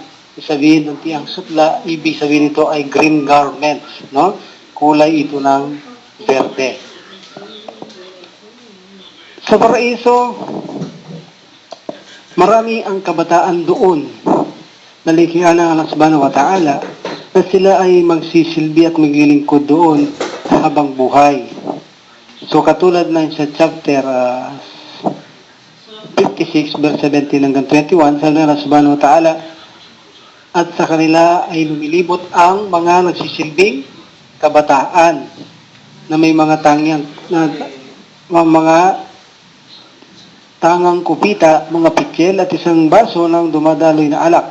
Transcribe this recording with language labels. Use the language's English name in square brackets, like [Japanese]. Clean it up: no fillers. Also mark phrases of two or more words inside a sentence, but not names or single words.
[Filipino] Sabihin ng tiyang sutla, ibig sabihin ito ay [English] green garment, [Filipino] no? Kulay ito ng berde. Sa paraiso, marami ang kabataan doon. Nalikhaan ng Allah [Arabic] سبحانه وتعالى [Filipino] na sila ay magsisilbi at maglilingkod doon habang buhay. So katulad na sa chapter 56 verse 17 hanggang 21, sabi ng Allah [Arabic] سبحانه وتعالى, [Filipino] at sa kanila ay lumilibot ang mga nagsisilbing kabataan na may mga tangang kupita, mga pikyel at isang baso ng dumadaloy na alak.